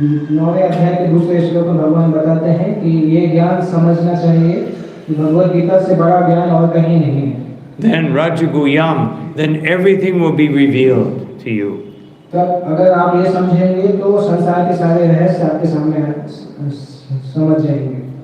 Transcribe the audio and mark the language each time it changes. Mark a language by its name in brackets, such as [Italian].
[Hindi] 9वें अध्याय के दूसरे श्लोक में भगवान बताते हैं कि ये ज्ञान समझना चाहिए कि भगवद गीता से बड़ा ज्ञान और कहीं नहीं है. [English] Then Rajaguyam, then everything will be revealed to you. [Hindi] तब अगर आप ये समझेंगे तो संसार के सारे रहस्य आपके सामने समझ जाएंगे.